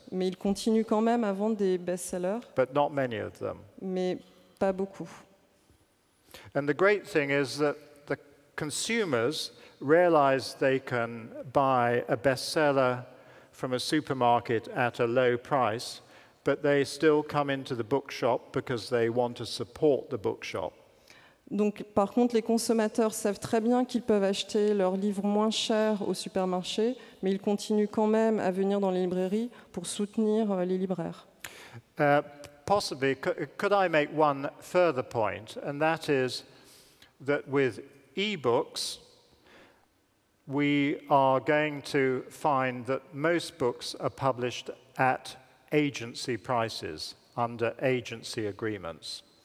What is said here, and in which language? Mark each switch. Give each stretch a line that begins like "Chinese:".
French: Mais ils continuent quand même à vendre des best-sellers.
English: But not many of them.
French: Mais pas beaucoup.
English: And the great thing is that the consumers realize they can buy a bestseller from a supermarket at a low price, but they still come into the bookshop because they want to support the bookshop.
French: Donc, par contre, les consommateurs savent très bien qu'ils peuvent acheter leurs livres moins chers au supermarché, mais ils continuent quand même à venir dans les librairies pour soutenir les libraires.
English: Possibly, could I make one further point, and that is that with e-books, we are going to find that most books are published at agency prices, under agency agreements.